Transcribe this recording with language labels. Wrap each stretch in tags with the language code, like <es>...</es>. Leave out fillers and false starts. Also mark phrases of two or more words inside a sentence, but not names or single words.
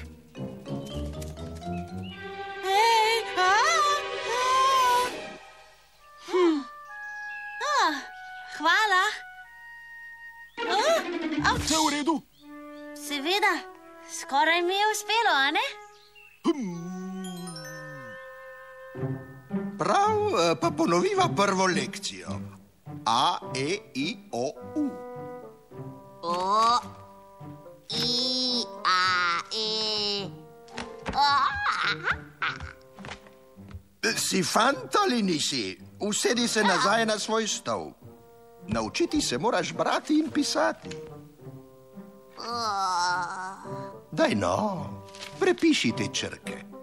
<sl>Hvala. Vse v redu? Seveda, skoraj mi je uspelo, a ne? Prav, pa ponoviva prvo lekcijo. A, E, I, O, U. O, I, A, E. Si fant ali nisi? Usedi se nazaj na svoj stol. Naučiti se moraš brati in pisati. Daj no, prepiši te črke.</sl>